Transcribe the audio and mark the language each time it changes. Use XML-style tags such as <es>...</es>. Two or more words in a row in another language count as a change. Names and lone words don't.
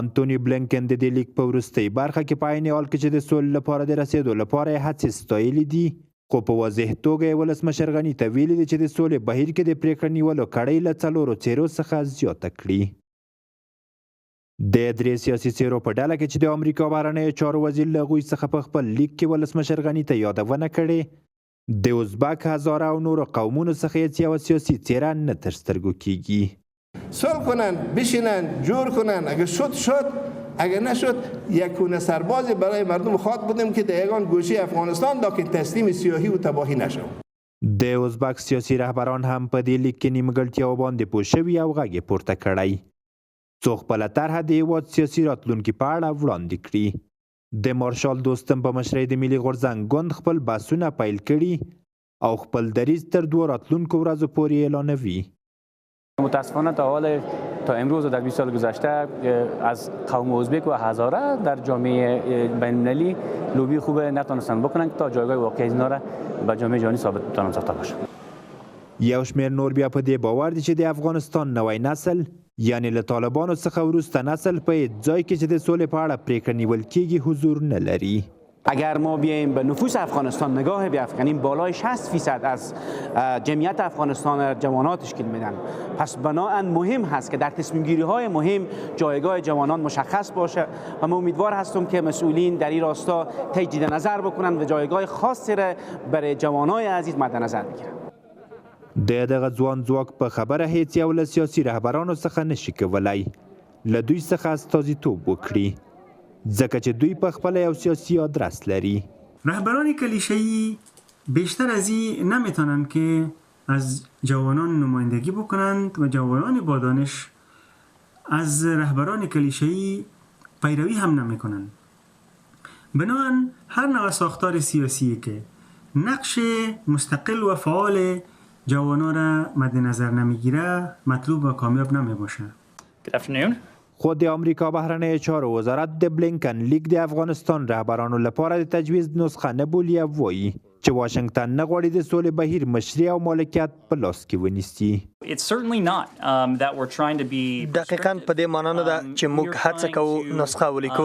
<ps>انتوني بلینکن د دې لیک په وروستۍ برخه کې په عین حال کې چې د سولې لپاره د رسېدو لپاره یې هڅې ستایلې دي، خو په واضح توګه یې ولسمشر غني ته ویلي دي چې د سولې بهیر کې د پرېکړې نیولو کړۍ له 4 څیرو څخه زیاته کړي. د 3 سیاسي څیرو په ډله کې چې د امریکا بهرنیو چارو وزیر له هغوی څخه په خپل لیک کې ولسمشر غني ته یادونه کړې، د ازبک، هزاره او نورو قومونو څخه هیڅ یوه سیاسي څیره نه تر سترګو کیږي.</ps> <fa>صلح کنن، بشینن، جور کنن، اگه شد اگر نشد یک گونه سربازی برای مردم خواهد بودیم که در یگان گوشه افغانستان لکن تسلیم سیاهی و تباهی نشود.</fa> <ps>د ازبک سیاسي رهبران هم په دې لیک کې نیمګړتیاو باندې پوه شوي او غږ یې پورته کړی څو خپله طرحه د هېواد سیاسي راتلونکي په اړه وړاندې کړي. د مارشال دوستم په مشرۍ د ملي غورځنګ ګوند خپل بحثونه پیل کړي او خپل دریځ تر 2 راتلونکو ورځو پورې اعلانوي.</ps> <fa>متاسفانه تا امروز و در 20 سال گذشته از قوم ازبک و هزاره در جامعه بین‌المللی لوبی خوب نتونستن بکنن که تا جایگاه واقعی اینا را به جامعه جهانی ثابت بتونن ساخته باشه.</fa> <ps>یو شمېر نور بیا په دې باور دي چې د افغانستان نوی نسل یعنی له طالبانو څخه وروسته نسل په ځای کې چې د سولې په اړه پرېکړه نیول کېږي حضور نه لري.</ps> <fa>اگر ما بیایم به نفوس افغانستان نگاه بیافکنیم بالای 60% از جمعیت افغانستان جوانان تشکیل میدن. پس بنابراین مهم هست که در تصمیم گیری های مهم جایگاه جوانان مشخص باشه و من امیدوار هستم که مسئولین در این راستا تجدید نظر بکنن و جایگاه خاصی را برای جوانای عزیز مد نظر بگیرن.</fa> <ps>د دغه ځوان ځواک په خبره هیڅ یو له سیاسي رهبرانو څخه نشي کولی له دوی څخه استازیتوب وکړي ځکه چې دوی په خپله یو سیاسي آدرس لري.</ps> <fa>رهبران کلیشه‌ای بیشتر از این نمیتونن که از جوانان نمایندگی بکنند و جوانان با دانش از رهبران کلیشه‌ای پیروی هم نمیکنند. بنابراین هر نوع ساختار سیاسی که نقش مستقل و فعال جوانان را مد نظر نمیگیره مطلوب و کامیاب نمیباشه.</fa> <ps>خو د آمریکا بهرنیو چارو وزارت د بلینکن لیگ د افغانستان رهبرانو لپاره د تجویز نسخه نه بولي او وایي چې واشنگټن نه غواړي د سولې بهیر مشري او مالکیت په لاس کې ونیسي. دقیقاً په دې معنا نه ده چې موږ هڅه کوو نسخه ولیکو.</ps>